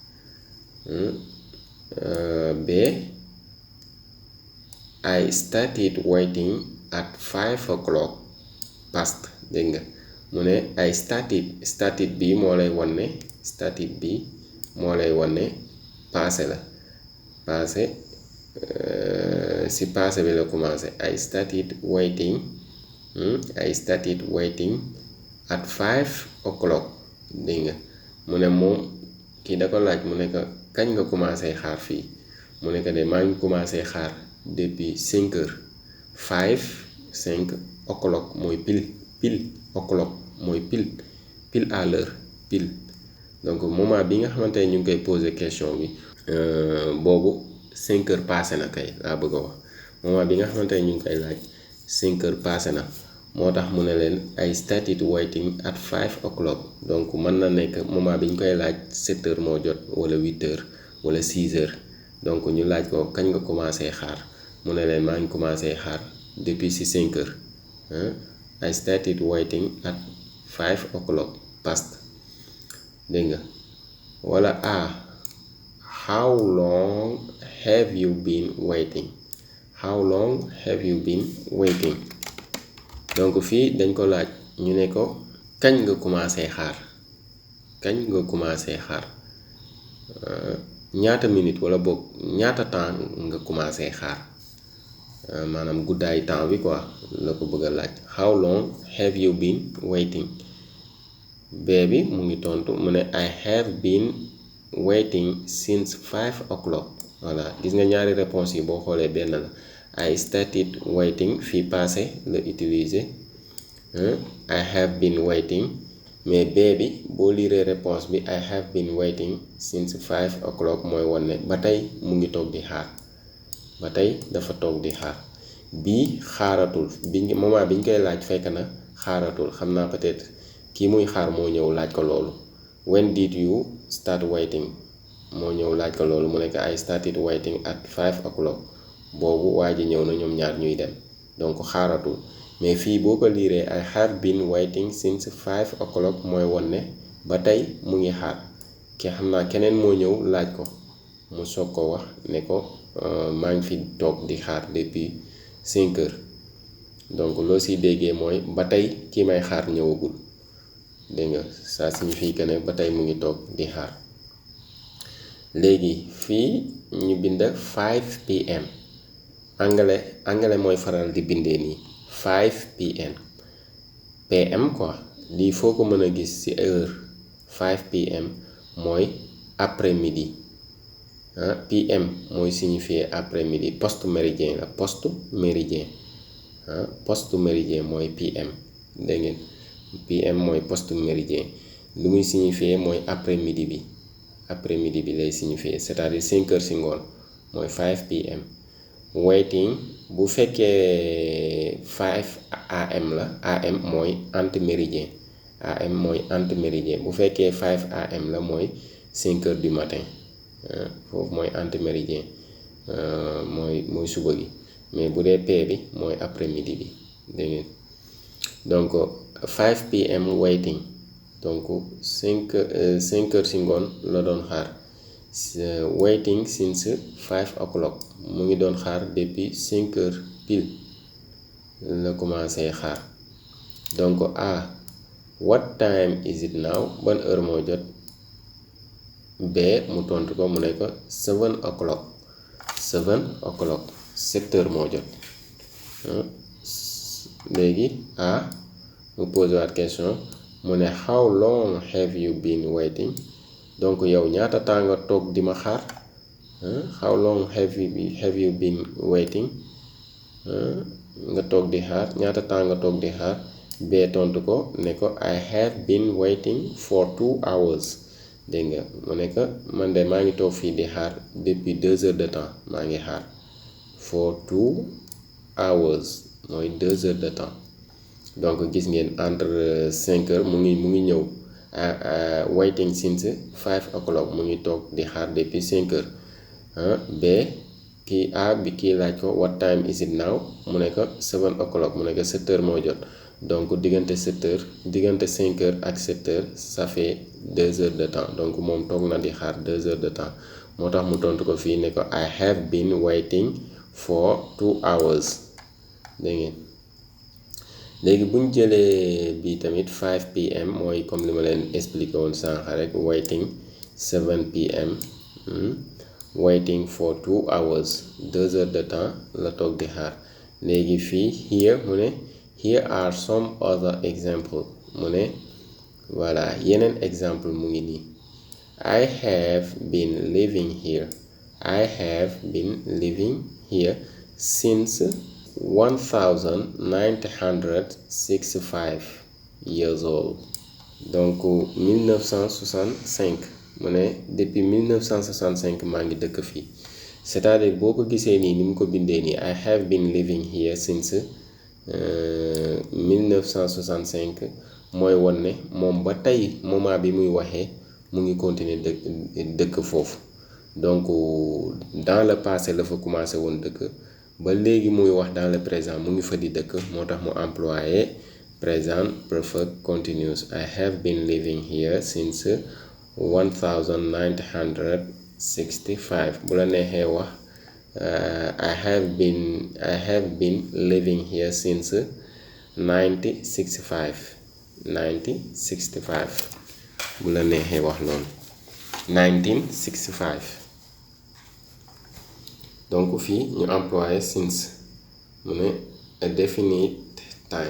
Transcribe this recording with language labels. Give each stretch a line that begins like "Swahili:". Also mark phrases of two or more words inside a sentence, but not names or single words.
English: b I started waiting at 5 o'clock past.
Wolof: dégg nga mu ne
English: I started
Wolof: bi moo lay wan ne passé la passé si passé bi la commencé.
English: I started waiting at 5 o'clock.
Wolof: dégg nga mu ne moom kii da ko laaj mu ne ko kañ nga commencé xaar fii mu ne ko de maa ngi commencé xaar
French: depuis 5 heures.
English: 5 o'clock
Wolof: mooy pile
English: o'clock
Wolof: mooy pile
French: à l'heure pile.
Wolof: donc moment bi nga xamante ne ñu ngi koy
French: poser question
Wolof: bi boobu
French: 5 heures passé
Wolof: na kay laa bëgg a wax. moment bi nga xamante ne ñu ngi koy laaj
French: 5 heures passé
Wolof: na moo tax mu ne leen
English: I started waiting at 5 o'clock.
Wolof: donc mën na nekk moment bi ñu koy laaj
French: 7 heures
Wolof: moo jot wala
French: 8 heures
Wolof: wala
French: 6 heures.
Wolof: donc ñu laaj ko kañ nga commencé xaar mu ne leen maa ngi commencé xaar depuis si
French: 5 heures.
English: I started waiting at 5 o'clock past.
Wolof: dégg nga wala
English: how long have you been waiting.
Wolof: donc fii dañ ko laaj ñu ne ko kañ nga commencé xaar ñaata minute wala boog ñaata temps nga commencé xaar maanaam guddaay temps bi quoi la ko bëgg a laaj.
English: how long have you been waiting.
Wolof: bee bi mu ngi tontu mu ne
English: I have been waiting since 5 o'clock.
Wolof: voilà gis nga ñaari réponse yi boo xoolee benn la.
English: I started waiting
Wolof: fii passé la utiliser.
English: I have been waiting
Wolof: mais bee bi boo liiree réponse bi
English: I have been waiting since 5 o'clock
Wolof: mooy wane ne ba tey mu ngi toog di xaar. ba tey dafa toog di xaar. bii xaaratul moment bi ñu koy laaj fekk na xaaratul xam naa peut-être kii muy xaar moo ñëw laaj ko loolu.
English: when did you start waiting
Wolof: moo ñëw laaj ko loolu mu nekk
English: I started waiting at 5 o'clock
Wolof: boobu waa ji ñëw na ñoom ñaar ñuy dem donc xaaratul. mais fii boo ko liiree
English: I have been waiting since 5 o'clock
Wolof: mooy won ne ba tey mu ngi xaar ki xam naa keneen moo ñëw laaj ko mu soog ko wax ne ko maa ngi fi toog di xaar
French: depuis 5 heures
Wolof: donc loo si déggee mooy ba tey ki may xaar ñëwagul dégg nga
French: ça signifie que
Wolof: ne ba tey mu ngi toog di xaar. léegi fii ñu bind 5 pm anglais mooy faral di bindee nii 5 pm pm quoi lii foo ko mën a gis ci heure 5 pm mooy
French: après midi
Wolof: pm mooy signifier
French: après midi post méridien
Wolof: la
French: post méridien post méridien
Wolof: mooy pm dégg ngeen pm mooy
French: post méridien
Wolof: lu muy signifier mooy
French: après midi
Wolof: bi lay signifier
French: c'est-à-dire 5 heures
Wolof: ci ngoon mooy 5 pm. waiting bu fekkee 5 am la am mooy antiméridien bu fekkee 5 am la mooy
French: 5 heures du matin
Wolof: foofu mooy antiméridien mooy suba gi mais bu dee p bi mooy
French: après midi
Wolof: bi dégg ngeen donc
English: 5 pm waiting
Wolof: donc
French: 5 heures
Wolof: ci ngoon la doon xaar
English: waiting since 5 o'clock
Wolof: mu ngi doon xaar
French: depuis 5 heures pile
Wolof: la commencé xaar. donc
English: what time is it now
Wolof: ban heure moo jot b mu tontu ko mu ne ko
English: 7 o'clock
French: 7 heures
Wolof: moo jot. léegi mu posé waat question mu ne
English: how long have you been waiting
Wolof: donc yow ñaata temps nga toog di ma xaar
English: how long have you been waiting
Wolof: nga toog di xaar ñaata temps nga toog di xaar bee tontu ko ne ko
English: I have been waiting for 2 hours
Wolof: dégg nga mu ne ko man de maa ngi toog fii di xaar
French: depuis 2 heures de temps
Wolof: maa ngi xaar
English: for 2 hours
Wolof: mooy
French: 2 heures de temps
Wolof: donc gis ngeen
French: entre 5 heures
Wolof: mu ngi ñëw
English: waiting since 5 o'clock
Wolof: mu ngi toog di xaar
French: depuis 5 heures
Wolof: bi kii laaj ko
English: what time is it now
Wolof: mu ne ko
English: 7 o'clock
Wolof: mu ne ko
French: 7 heures
Wolof: moo jot donc diggante
French: 5 heures
Wolof: ak
French: 7 heures ça fait 2 heures de temps
Wolof: donc moom toog na di xaar
French: 2 heures de temps
Wolof: moo tax mu tontu ko fii ne ko
English: I have been waiting for 2 hours
Wolof: dégg ngeen. léegi bu ñu jëlee bii tamit 5 pm mooy comme li ma leen expliqué woon sànq rek waiting
English: 7 pm waiting for 2 hours
French: 2 heures de temps
Wolof: la toog di xaar. léegi fii here mu ne
English: here are some other example
Wolof: mu ne voilà yeneen exemple mu ngi nii
English: I have been living here since 1965 years old
Wolof: donc 1965 mu ne depuis 1965 maa ngi dëkk fii c'est-à-dire boo ko gisee nii ni mu ko bindee nii
English: I have been living here since
Wolof: 1965 mooy won ne moom ba tey moment bi muy waxee mu ngi continuer dëkk foofu donc
French: dans le passé
Wolof: la fa commencé woon dëkk ba léegi muy wax
French: dans le présent
Wolof: mu ngi fa di dëkk moo tax mu employé
English: present perfect continuous I have been living here since
Wolof: 1965 bu la neexee wax
English: I have been living here since 1965
Wolof: bu la neexee wax loolu 1965 donc fii ñu employé since mu ne
English: a definite time.